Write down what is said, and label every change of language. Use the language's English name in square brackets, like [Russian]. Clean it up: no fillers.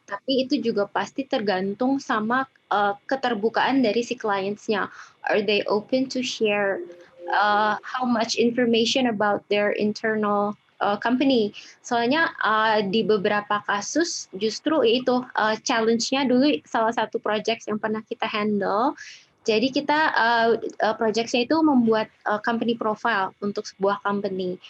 [Indonesian] Tapi itu juga pasti tergantung sama keterbukaan dari si clients-nya. [English] Are they open to share how much information about their internal company? [Indonesian] Soalnya di beberapa kasus justru itu challenge-nya dulu salah satu project yang pernah kita handle. Jadi kita project-nya itu membuat company profile untuk sebuah company.